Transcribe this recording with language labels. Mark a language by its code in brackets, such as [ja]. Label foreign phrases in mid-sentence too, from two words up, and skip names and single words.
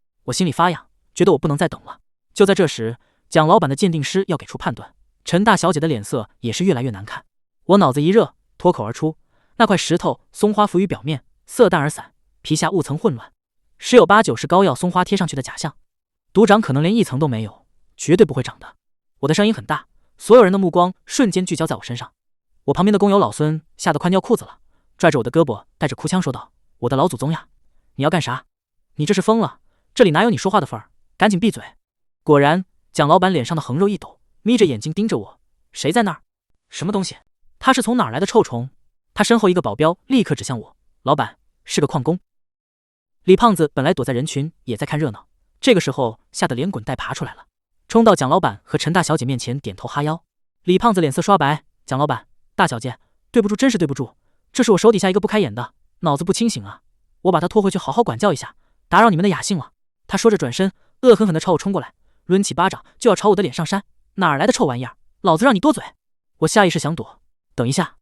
[zh] 我心裡發癢，覺得我不能再等了。就在這時，蔣老板的鑑定師要給出判斷，陳大小姐的臉色也是越來越難看。我腦子一熱，脫口而出：“那塊石頭松花浮於表面，色淡而散，皮下霧層混亂，十有八九是膏藥松花貼上去的假象。賭長可能連1層都沒有，絕對不會長的。” 我的聲音很大，所有人的目光瞬間聚焦在我身上。我旁邊的工友老孫嚇得快尿褲子了，拽着我的胳膊，帶着哭腔說道：“我的老祖宗呀，你要幹啥？你這是瘋了，這裡哪有你說話的份兒？趕緊閉嘴！” 果然，蔣老板臉上的橫肉一抖，眯着眼睛盯着我：“誰在那兒？什麼東西？他是從哪兒來的臭蟲？” 他身後一個保鏢立刻指向我：“老板，是個礦工。” 李胖子本來躲在人群，也在看熱鬧，這個時候嚇得連滾帶爬出來了，衝到蔣老板和陳大小姐面前，點頭哈腰。李胖子臉色刷白：“蔣老板，大小姐，對不住，真是对不住，這是我手底下一個不開眼的，腦子不清醒啊，我把他拖回去好好管教一下，打擾你們的雅興了。” 他說着轉身，惡狠狠地朝我衝過來，掄起巴掌就要朝我的臉上扇。哪兒來的臭玩意兒？老子讓你多嘴！我下意識想躲，等一下。